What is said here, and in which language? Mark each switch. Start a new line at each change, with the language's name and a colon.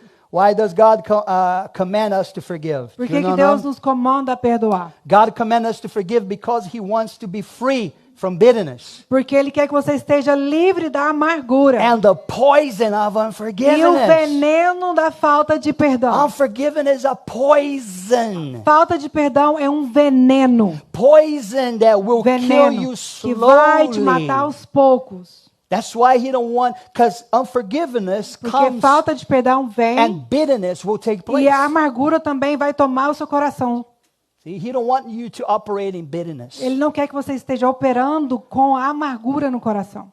English: Why does God command us to forgive?
Portuguese: Por
English: You
Portuguese: que,
English: know,
Portuguese: que Deus não? nos comanda a perdoar?
English: God commands us to forgive because He wants to be free from bitterness
Portuguese: Porque Ele quer que você esteja livre da amargura
English: and the poison of
Portuguese: e o
English: unforgiveness.
Portuguese: veneno da falta de perdão.
English: Unforgiveness is a poison.
Portuguese: Falta de perdão é um veneno.
English: Poison that will kill
Portuguese: Veneno
English: you
Portuguese: que vai te matar aos poucos.
English: That's why He don't want, because unforgiveness
Portuguese: Porque
English: comes
Portuguese: falta de perdão vem
English: and bitterness will take place.
Portuguese: e a amargura também vai tomar o seu coração.
English: See, He don't want you to operate in bitterness.
Portuguese: Ele não quer que você esteja operando com a amargura no coração.